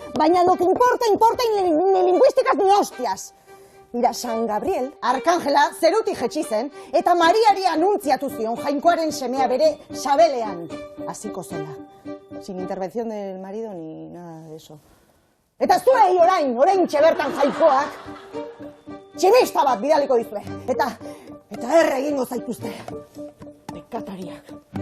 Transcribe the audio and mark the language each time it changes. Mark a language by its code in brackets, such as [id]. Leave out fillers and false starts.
[eu] Baina [es] lo que importa ni lingüísticas ni hostias. [eu] Mira, San Gabriel, Arkangela, zerutik jetxi zen, eta Mariari anuntziatu zion jainkoaren semea bere sabelean. Hasiko zela. [es] Sin intervención del marido ni nada de eso. [eu] Eta zuei orain txebertan jainkoak, tximista bat bidaliko dizue. Eta erre egingo zaituzte. Bekatariak.